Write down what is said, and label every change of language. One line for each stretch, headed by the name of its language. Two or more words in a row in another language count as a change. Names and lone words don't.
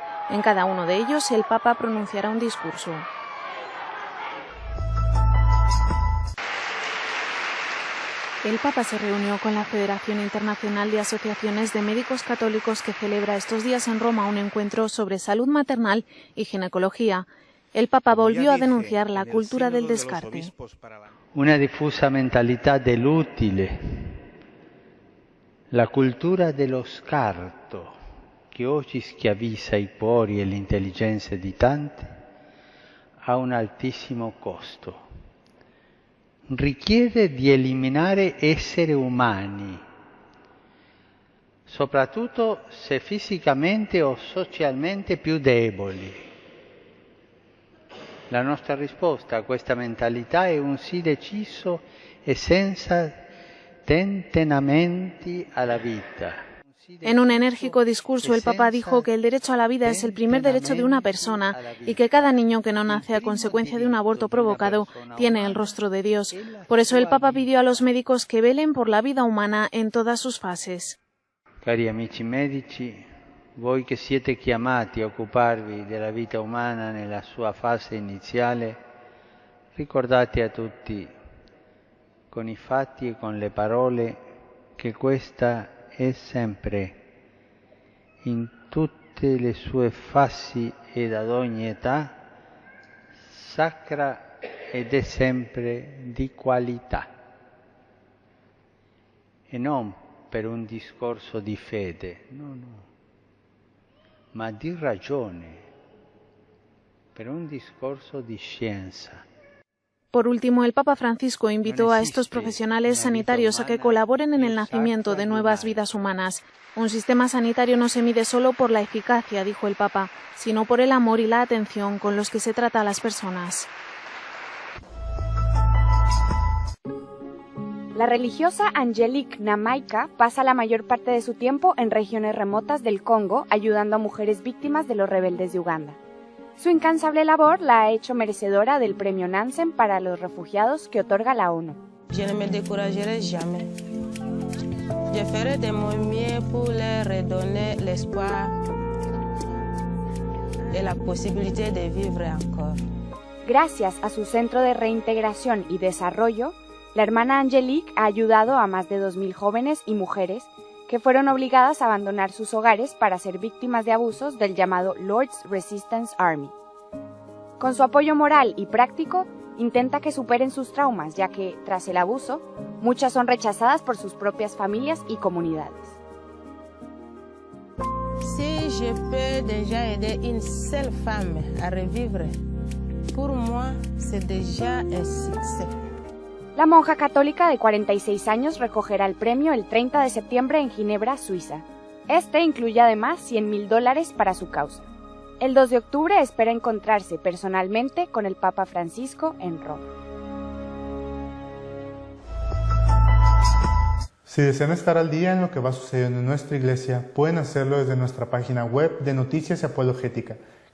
Spanish: En cada uno de ellos el Papa pronunciará un discurso. El Papa se reunió con la Federación Internacional de Asociaciones de Médicos Católicos que celebra estos días en Roma un encuentro sobre salud maternal y ginecología. El Papa volvió a denunciar la cultura del descarte.
Italian: Una difusa mentalità dell'utile, la cultura dello scarto che oggi schiavizza i cuori e le intelligenze di tanti ha un altissimo costo. Richiede di eliminare esseri umani, soprattutto se fisicamente o socialmente più deboli. La nostra risposta a questa mentalità è un sì deciso e senza tentennamenti alla vita.
Spanish: En un enérgico discurso, el Papa dijo que el derecho a la vida es el primer derecho de una persona y que cada niño que no nace a consecuencia de un aborto provocado tiene el rostro de Dios. Por eso el Papa pidió a los médicos que velen por la vida humana en todas sus fases.
Italian: Cari amici medici, voi che siete chiamati a occuparvi della vita umana nella sua fase iniziale, ricordate a tutti, con i fatti e con le parole, che questa è sempre, in tutte le sue fasi ed ad ogni età, sacra ed è sempre di qualità. E non per un discorso di fede, no, ma di ragione, per un discorso di scienza.
Spanish: Por último, el Papa Francisco invitó a estos profesionales sanitarios a que colaboren en el nacimiento de nuevas vidas humanas. Un sistema sanitario no se mide solo por la eficacia, dijo el Papa, sino por el amor y la atención con los que se trata a las personas. La religiosa Angelique Namaika pasa la mayor parte de su tiempo en regiones remotas del Congo ayudando a mujeres víctimas de los rebeldes de Uganda. Su incansable labor la ha hecho merecedora del Premio Nansen para los refugiados que otorga la ONU.
French: Je ne me découragerai jamais. Je ferai de mon mieux pour leur redonner l'espoir et la posibilité de vivre encore.
Spanish: Gracias a su Centro de Reintegración y Desarrollo, la hermana Angelique ha ayudado a más de 2.000 jóvenes y mujeres que fueron obligadas a abandonar sus hogares para ser víctimas de abusos del llamado Lord's Resistance Army. Con su apoyo moral y práctico, intenta que superen sus traumas, ya que, tras el abuso, muchas son rechazadas por sus propias familias y comunidades.
French: Si je peux déjà aider une seule femme à revivre, pour moi, c'est déjà un succès.
Spanish: La monja católica de 46 años recogerá el premio el 30 de septiembre en Ginebra, Suiza. Este incluye además $100,000 para su causa. El 2 de octubre espera encontrarse personalmente con el Papa Francisco en Roma. Si desean estar al día en lo que va sucediendo en nuestra iglesia, pueden hacerlo desde nuestra página web de Noticias y Apologética, católicosonline.org.